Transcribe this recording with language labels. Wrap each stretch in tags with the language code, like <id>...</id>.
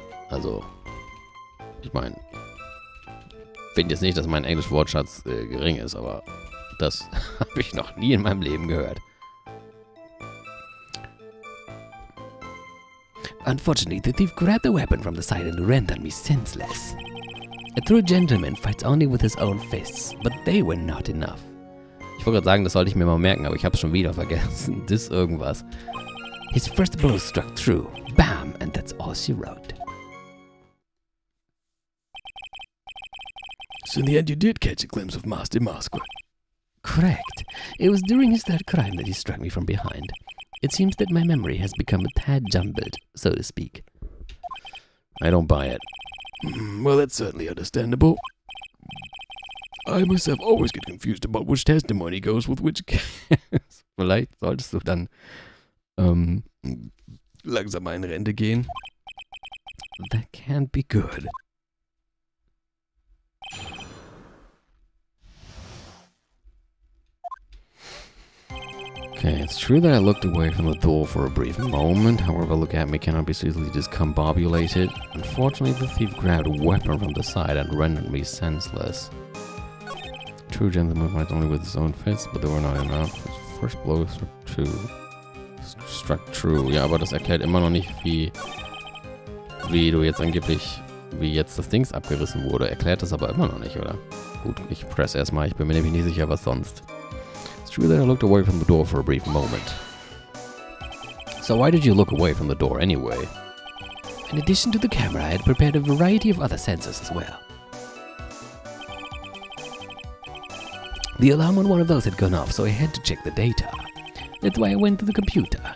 <de>Also, ich meine, finde jetzt nicht, dass mein Englisch-Wortschatz gering ist, aber das habe ich noch nie in meinem Leben gehört.</de> <en>Unfortunately, the thief grabbed the weapon from the side and rendered me senseless. A true gentleman fights only with his own fists, but they were not enough.</en> <de>Ich wollte gerade sagen, das sollte ich mir mal merken, aber ich habe es schon wieder vergessen. Das irgendwas.</de> <en>His first blow struck true. Bam! And that's all she wrote. So in the end you did catch a glimpse of Master DeMasque. Correct. It was during his third crime that he struck me from behind. It seems that my memory has become a tad jumbled, so to speak. I don't buy it. Well, that's certainly understandable. I myself always get confused about which testimony goes with which case.</en> <de>Vielleicht solltest du dann langsam mal in Rente gehen.</de> <en>That can't be good. Okay, it's true that I looked away from the door for a brief moment. However, look at me cannot be so easily discombobulated. Unfortunately, the thief grabbed a weapon from the side and rendered me senseless. True gentleman fights only with his own fists, but they were not enough. His first blow struck true.</en> <de>Ja, aber das erklärt immer noch nicht, wie du jetzt angeblich, wie jetzt das Dings abgerissen wurde. Erklärt das aber immer noch nicht, oder? Gut, ich press erstmal. Ich bin mir nämlich nicht sicher, was sonst.</de> <en>It's true that I looked away from the door for a brief moment. So why did you look away from the door anyway? In addition to the camera, I had prepared a variety of other sensors as well. The alarm on one of those had gone off, so I had to check the data. That's why I went to the computer.</en>